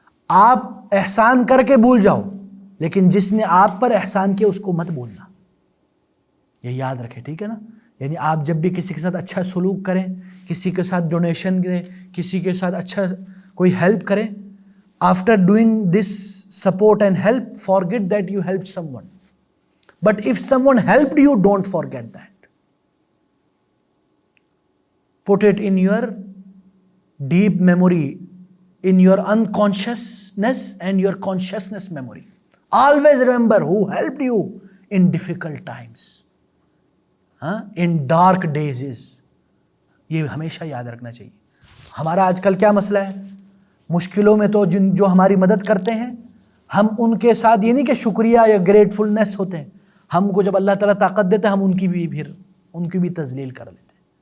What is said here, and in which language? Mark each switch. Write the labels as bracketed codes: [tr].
[ur] آپ احسان کر کے بھول جاؤ، لیکن جس نے آپ پر احسان کیا اس کو مت بھولنا، یہ یاد رکھیں، ٹھیک ہے نا. یعنی آپ جب بھی کسی کے ساتھ اچھا سلوک کریں، کسی کے ساتھ ڈونیشن دیں، کسی کے ساتھ اچھا کوئی ہیلپ کریں، [en] After doing this support and help forget that you help someone. But if someone helped you, don't forget that. Put it in your deep memory, in your unconsciousness and your consciousness memory. Always remember who helped you in difficult times, in dark days. [ur] یہ ہمیشہ یاد رکھنا چاہیے. ہمارا آج کل کیا مسئلہ ہے؟ مشکلوں میں تو جو ہماری مدد کرتے ہیں ہم ان کے ساتھ یہ نہیں کہ شکریہ یا گریٹفلنس ہوتے ہیں، ہم کو جب اللہ تعالیٰ طاقت دیتا ہے ہم ان کی بھی تذلیل کر لیتے ہیں.